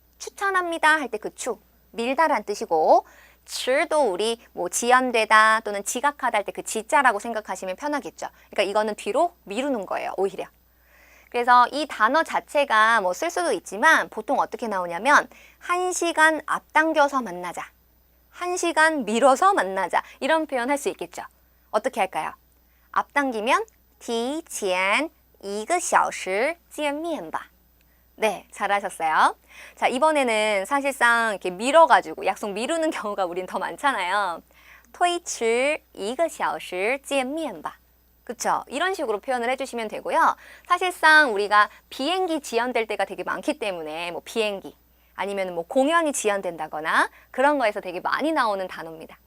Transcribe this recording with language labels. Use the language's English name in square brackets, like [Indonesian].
[Korean] 추천합니다 할 때 그 추, 밀다란 뜻이고 츠도 우리 뭐 지연되다 또는 지각하다 할 때 그 지자라고 생각하시면 편하겠죠. 그러니까 이거는 뒤로 미루는 거예요, 오히려. 그래서 이 단어 자체가 뭐 쓸 수도 있지만 보통 어떻게 나오냐면 1시간 앞당겨서 만나자. 1시간 미뤄서 만나자. 이런 표현 할 수 있겠죠. 어떻게 할까요? 앞당기면 [Chinese] 提前1个小时见面吧. [Korean] 네, 잘하셨어요. 자, 이번에는 사실상 이렇게 밀어가지고 약속 미루는 경우가 우린 더 많잖아요. [Chinese] 推迟1个小时见面吧.그쵸? [Korean] 이런 식으로 표현을 해주시면 되고요. 사실상 우리가 비행기 지연될 때가 되게 많기 때문에 뭐 비행기 아니면 뭐 공연이 지연된다거나 그런 거에서 되게 많이 나오는 단어입니다.